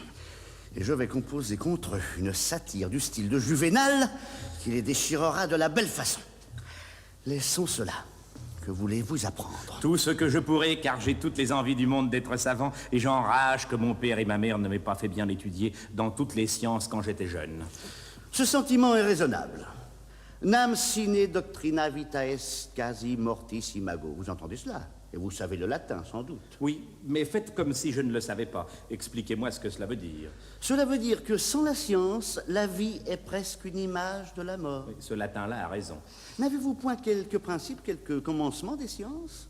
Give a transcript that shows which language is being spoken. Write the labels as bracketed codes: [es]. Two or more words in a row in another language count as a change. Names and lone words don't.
[fr] Et je vais composer contre eux une satire du style de Juvénal qui les déchirera de la belle façon. Laissons cela. Que voulez-vous apprendre? Tout ce que je pourrai, car j'ai toutes les envies du monde d'être savant, et j'enrage que mon père et ma mère ne m'aient pas fait bien étudier dans toutes les sciences quand j'étais jeune. Ce sentiment est raisonnable. [la] Nam sine doctrina vita est quasi mortis imago. [fr] Vous entendez cela? Et vous savez le latin, sans doute. Oui, mais faites comme si je ne le savais pas. Expliquez-moi ce que cela veut dire. Cela veut dire que sans la science, la vie est presque une image de la mort. Oui, ce latin-là a raison. N'avez-vous point quelques principes, quelques commencements des sciences?